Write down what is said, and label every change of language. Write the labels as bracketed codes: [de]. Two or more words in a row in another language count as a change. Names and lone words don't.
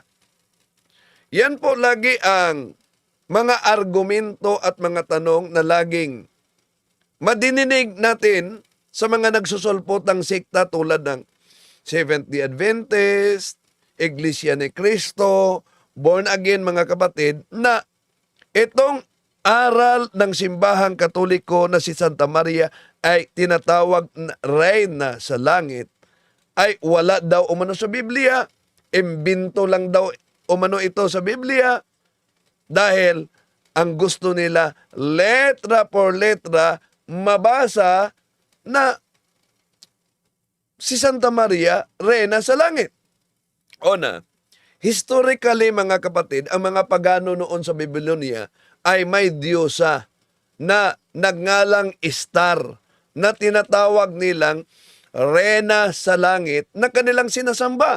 [tl] Yan po lagi ang mga argumento at mga tanong na laging madininig natin sa mga nagsusulpotang sikta tulad ng Seventh-day Adventist, Iglesia ni Cristo, Born Again, mga kapatid, na itong aral ng simbahang Katoliko na si Santa Maria ay tinatawag na Reyna sa langit ay wala daw umano sa Biblia. Imbento lang daw umano ito sa Biblia dahil ang gusto nila [es] letra por letra [tl] mabasa na si Santa Maria Reyna sa langit. Una, historically, mga kapatid, ang mga pagano noon sa Babylonia ay may diyosa na nagngalang Star na tinatawag nilang Reyna sa langit na kanilang sinasamba.